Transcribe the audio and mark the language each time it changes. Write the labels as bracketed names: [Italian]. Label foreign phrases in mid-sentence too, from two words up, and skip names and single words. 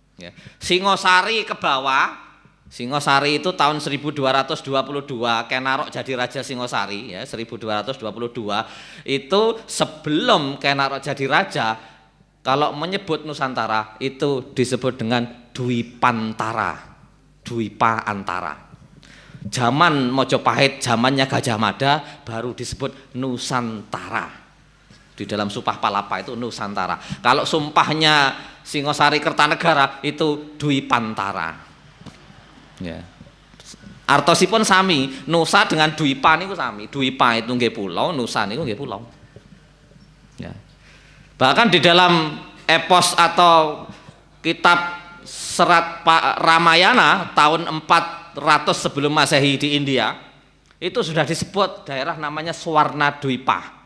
[Indonesian] Singosari ke bawah, Singosari itu tahun 1222 Kenarok jadi raja Singosari ya, 1222 itu sebelum Kenarok jadi raja, kalau menyebut Nusantara itu disebut dengan Dwipantara, Dwipa Antara. Zaman Mojopahit, zamannya Gajah Mada baru disebut Nusantara. Di dalam Sumpah Palapa itu Nusantara. Kalau sumpahnya Singosari Kertanegara itu Dwipantara. Ya. [Javanese] Artosipun sami, Nusa dengan Dwipa niku sami. Dwipa itu nggih pulau, Nusa niku nggih pulau. [Indonesian] Ya. Bahkan di dalam epos atau kitab serat Ramayana tahun 400 sebelum Masehi di India itu sudah disebut daerah namanya Swarna Dwipa.